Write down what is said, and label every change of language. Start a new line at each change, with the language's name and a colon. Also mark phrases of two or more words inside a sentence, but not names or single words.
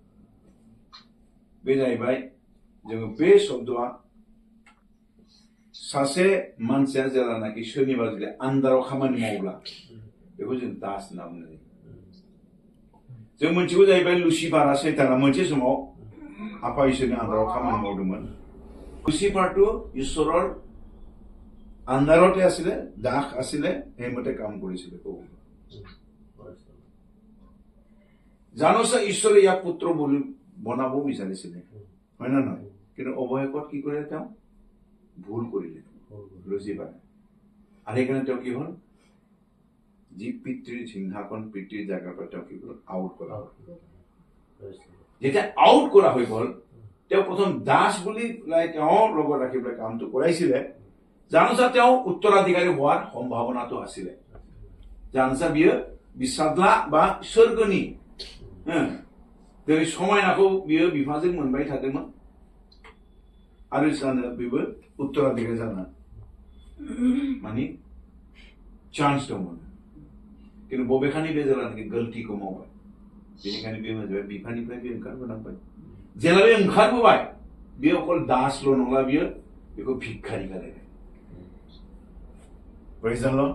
Bodo: बे जाहैबाय जोङो बे शब्दआ सासे मानसिया जेलानाखि सोरनिबा जुदि आन्दाराव खामानि मावोब्ला बेखौ जों दास होनना बुंनाय जायो जों मोनसेखौ जाहैबाय लुसिफारा सैताना मोनसे समाव आफा इसोरनि आन्दाराव खामानि मावदोंमोन
Assamese: लुसिफारটো ঈশ্বৰৰ আন্দাৰতে আছিলে দাস আছিলে সেইমতে কাম কৰিছিলে জানোছা ঈশ্বৰে ইয়াক পুত্ৰ বুলি বনাব বিচাৰিছিলে হয় না নহয় কিন্তু অৱশেষত কি কৰিলে তেওঁ ভুল কৰিলে লুচিফাৰে আৰু সেইকাৰণে তেওঁ কি হ'ল যি পিতৃৰ সিংহাসন পিতৃৰ জাগাৰ পৰা তেওঁ কি হ'ল আউট কৰা হ'ল যেতিয়া আউট কৰা হৈ গ'ল তেওঁ প্ৰথম দাস বুলি তেওঁৰ লগত ৰাখি পেলাই কামটো কৰাইছিলে জানোছা তেওঁ উত্তৰাধিকাৰী হোৱাৰ সম্ভাৱনাটো আছিলে জানোছা বিयो
Bodo: बिसाजला बा सोरगोनि दिनै समायनाखौ बियो बिफाजों मोनबाय थादोंमोन आरो जानो बेबो उत्तराधिकारी जानो माने चान्स दंमोन किन्तु बबेखानि बे जेलानाखि गलतिखौ मावबाय बेनिखायनो बे मोनबाय बिफानिफ्राय बे ओंखारबोनांबाय जेला बे ओंखारबोबाय बेयो अकल दासल' नंला बियो बेखौ भिखारि खालायबाय
English: Praise the Lord.